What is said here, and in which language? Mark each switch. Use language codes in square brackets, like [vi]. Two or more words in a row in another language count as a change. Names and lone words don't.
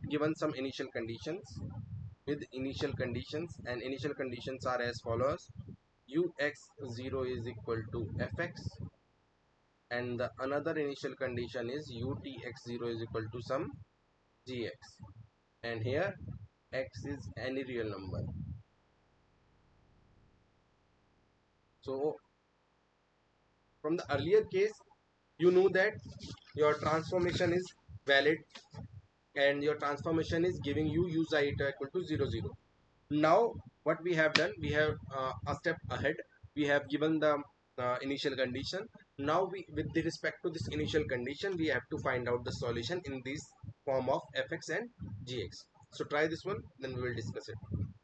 [en] given some initial conditions, with initial conditions, and initial conditions are as follows: ux0 is equal to fx, and the another initial condition is utx0 is equal to some gx, and here x is any real number. So from the earlier case you know that your transformation is valid and your transformation is giving you u xi eta equal to 0 0. Now what we have done, we have a step ahead, we have given the initial condition. Now we, with the respect to this initial condition, we have to find out the solution in this form of fx and gx. So try this one, then we will discuss it.